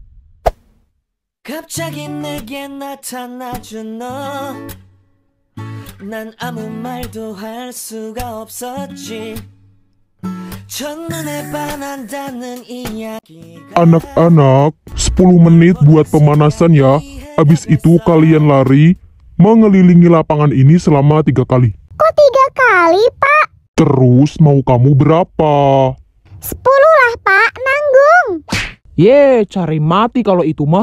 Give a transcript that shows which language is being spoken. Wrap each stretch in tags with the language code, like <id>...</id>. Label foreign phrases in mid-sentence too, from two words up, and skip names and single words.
<ko>갑자기 내게 나타나준 너 난 아무 말도 할 수가 없었지. 첫눈에 반한다는 이야기가</ko> <id>Anak-anak, 10 menit buat pemanasan ya. Abis itu kalian lari mengelilingi lapangan ini selama 3 kali. Kok 3 kali, Pak? Terus mau kamu berapa? 10 lah, Pak. Nanggung. Ye, cari mati kalau itu mah.</id>